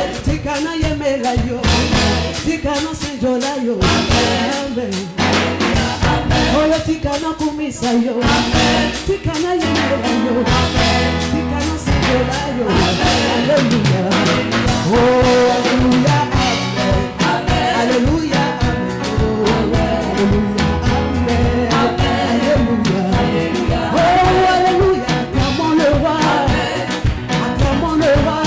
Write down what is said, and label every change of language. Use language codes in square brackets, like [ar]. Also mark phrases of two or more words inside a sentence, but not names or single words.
[ln] Tikana yemela yo, tikana senjola yo, amen. Oyo tikana kumisa yo, tikana yemela yo, tikana senjola yo, hallelujah. Oh, hallelujah, amen. Hallelujah, amen. Oh, hallelujah, amen. Hallelujah. [en] Oh, hallelujah, come on [fr] le roi, [en] come on [fr] le roi.